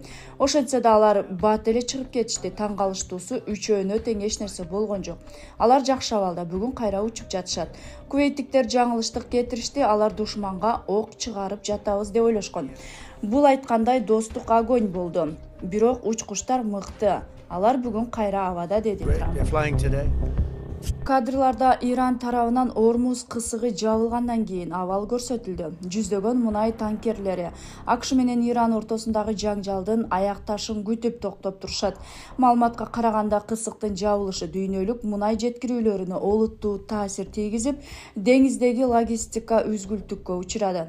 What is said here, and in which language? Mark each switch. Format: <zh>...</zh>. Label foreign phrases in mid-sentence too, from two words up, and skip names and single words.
<ky>Ошентсе да алар бат эле чыгып кетишти. Таң калыштуусу үчөөнө тең эч нерсе болгон жок. Алар жакшы абалда, бүгүн кайра учуп жатышат. Кувейттиктер жаңылыштык кетиришти, алар душманга ок чыгарып жатабыз деп ойлошкон. Бул айткандай достук огонь болду. Бирок учкучтар мыкты. Алар бүгүн кайра абада, деди Трамп.</ky> <en>They're flying today.</en> <ky>Кадрларда Иран тарабынан Ормуз кысыгы жабылгандан кийин абал көрсөтүлдү. Жүздөгөн мунай танкерлери АКШ менен Иран ортосундагы жаңжалдын аякташын күтүп токтоп турушат. Маалыматка караганда, кысыктын жабылышы дүйнөлүк мунай жеткирүүлөрүнө олуттуу таасир тийгизип, деңиздеги логистика үзгүлтүккө учурады.</ky>